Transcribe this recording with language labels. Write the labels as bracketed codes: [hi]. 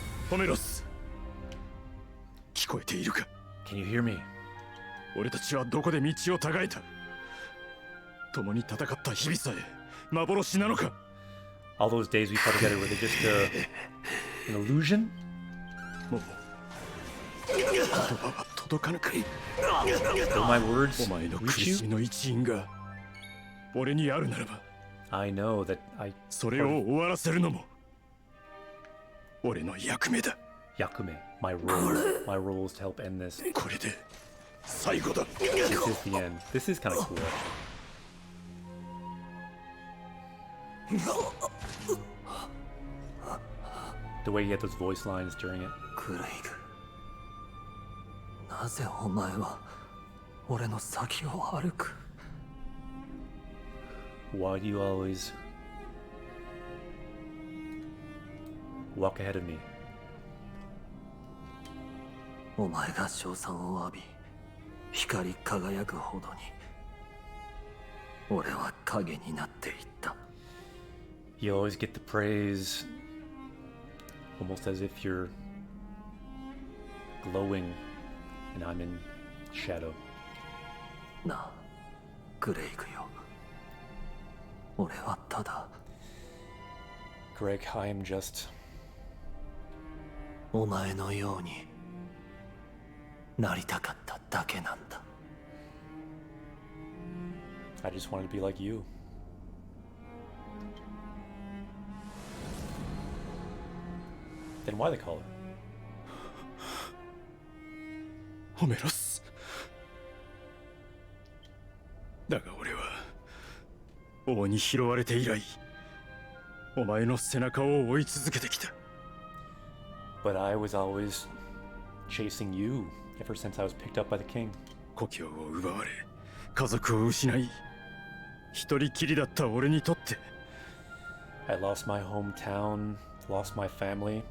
[ja] Homeros, 聞こえているか? [en] Can you hear me? [ja] 俺たちはどこで道を違えた?共に戦った日々さえ幻なのか? [en] All those days we fought together, were they just an illusion? [ja] もう言葉は届かぬか? [en] Will my words [ja] お前の苦 [en] reach [ja] しみ [en] you? [ja] の一因が俺にあるならば [en] I know that [ja] それを終わらせるのも俺の役目だ。 [en] Yakume, my role is to help end this. [ja] これで最後だ。 [en] This is the end. This is kind of cool. The way he had those voice lines during it. [ja] なぜお前は俺の先を歩く？ [en] Why do you always walk ahead of me? [ja] お前が称賛を浴び光り輝くほどに俺は影になっていった。 [en] You always get the praise, almost as if you're glowing and I'm in shadow. [ja] なあ、グレイグよ。俺はただ [en] Greg, I am just [ja] お前のようになりたかっただけなんだ。 [en] I just wanted to be like you. Then why the collar? [ja] ホメロス。だが俺は王に拾われて以来お前の背中を追い続けてきた。 [en] But I was always chasing you ever since I was picked up by the king. [ja] 故郷を奪われ家族を失い一人きりだった俺にとって [en] I lost my hometown, lost my family.